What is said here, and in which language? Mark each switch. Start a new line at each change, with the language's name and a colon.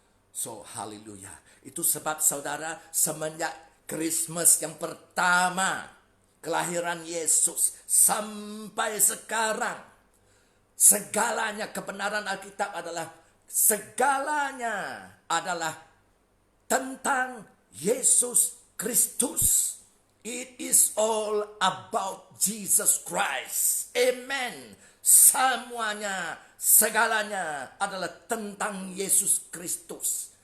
Indonesian: So, haleluya. Itu sebab saudara, semenjak Christmas yang pertama, kelahiran Yesus, sampai sekarang, segalanya, kebenaran Alkitab segalanya adalah tentang Yesus Kristus.
English: It is all about Jesus Christ. Amen.
Indonesian: Semuanya, segalanya adalah tentang Yesus Kristus.